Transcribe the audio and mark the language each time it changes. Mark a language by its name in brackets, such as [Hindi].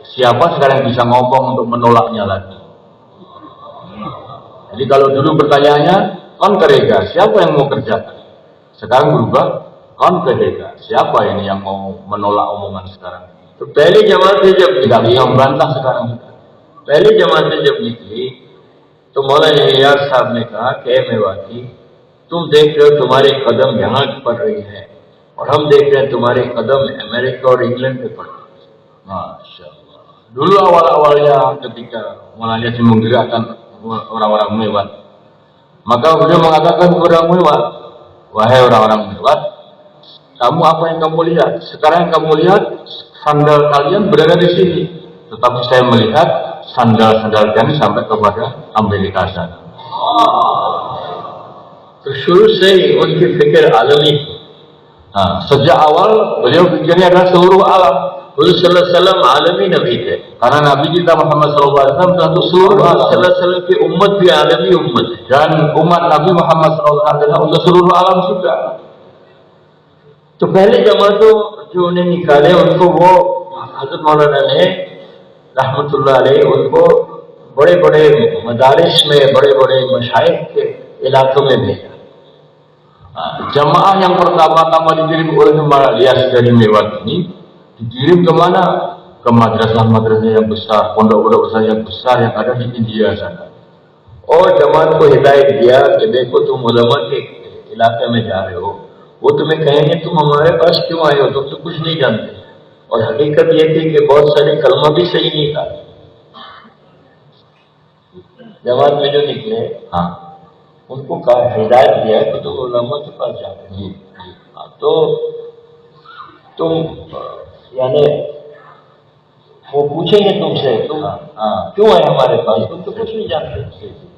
[Indonesian] Siapa sekarang bisa ngomong untuk menolaknya lagi? Jadi kalau dulu pertanyaannya [Hindi] kon kerega, [Indonesian] siapa yang mau kerjakan? Sekarang berubah [Hindi] kon kehega, [Indonesian] siapa ini yang mau menolak omongan sekarang? [Hindi] तो पहली जमात से जब [Indonesian] Tidak bisa membantah sekarang. [Hindi] पहली जमात से जब निकली तो मौलाना इलियास साहब ने कहा कि मेवाती, तुम देख रहे हो तुम्हारे कदम यहाँ पड़ रही है, और हम देख रहे हैं तुम्हारे कदम अमेरिका और इंग्लैंड पे पड़ रहे हैं। [Indonesian] Masya. Dulu awal-awalnya ketika Maulana Ilyas menggerakkan orang-orang mewat, maka beliau mengatakan kepada orang mewat, wahai orang-orang mewat, kamu apa yang kamu lihat? Sekarang yang kamu lihat sandal kalian berada di sini, tetapi saya melihat sandal-sandal kalian sampai kepada Amerika sana. [Hindi] तो शुरू से ही उनकी फिक्र आलमी। [Indonesian] Sejak awal beliau pikirnya adalah seluruh alam. [Hindi] Rasulullah SAW आलमी नबी थे, [Indonesian] Karena Nabi kita Muhammad SAW untuk seluruh alam. [Hindi] Rasulullah SAW की उम्मत भी आलमी उम्मत है। [Indonesian] Dan umat Nabi Muhammad SAW adalah untuk seluruh alam juga. [Hindi] तो पहले जमातों जो उन्हें निकाले उनको वो हजरत मौलाना ने रहमतुल्लाह अलैह उनको बड़े बड़े मदारिस में, बड़े बड़े मशाइख के इलाकों में भेजा। [Indonesian] Jamaah yang pertama-tama dikirim oleh Maulana Ilyas dari Mewat ini dikirim kemana? Ke madrasah-madrasah yang besar, pondok-pondok besar yang besar yang ada di India sana. [Hindi] और जमात को हिदायत दिया कि देखो तुम उलमा के इलाके में जा रहे हो, वो तुम्हें कहेंगे तुम हमारे पास क्यों आए हो, तुम तो कुछ नहीं जानते। और हकीकत ये थी कि बहुत सारे कलमा भी सही नहीं था। जमात में जो निकले उनको कहा, हिदायत दिया कि तुम उलमा के पास जा रहे हो, तो तुम यानी वो पूछेंगे तुमसे तुम क्यों आए हमारे पास, तुम तो कुछ नहीं जानते।